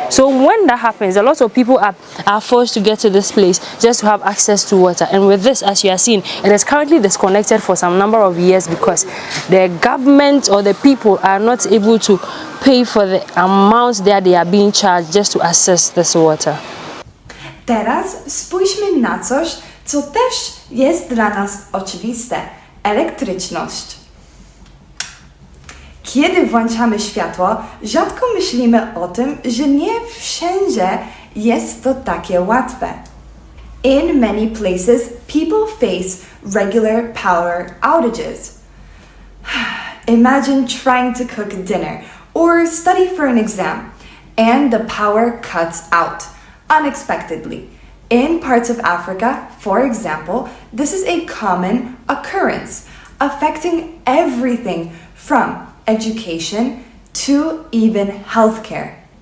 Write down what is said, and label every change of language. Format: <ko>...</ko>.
<en>So when that happens, a lot of people are forced to get to this place just to have access to water. And with this, as you are seeing, it is currently disconnected for some number of years because the government or the people are not able to pay for the amounts that they are being charged just to access this water.</en> <pl>Teraz spójrzmy na coś, co też jest dla nas oczywiste. Elektryczność. Kiedy włączamy światło, rzadko myślimy o tym, że nie wszędzie jest to takie łatwe.</pl> <en>In many places, people face regular power outages. Imagine trying to cook dinner or study for an exam, and the power cuts out unexpectedly. In parts of Africa, for example, this is a common occurrence, affecting everything from education to even healthcare.</en>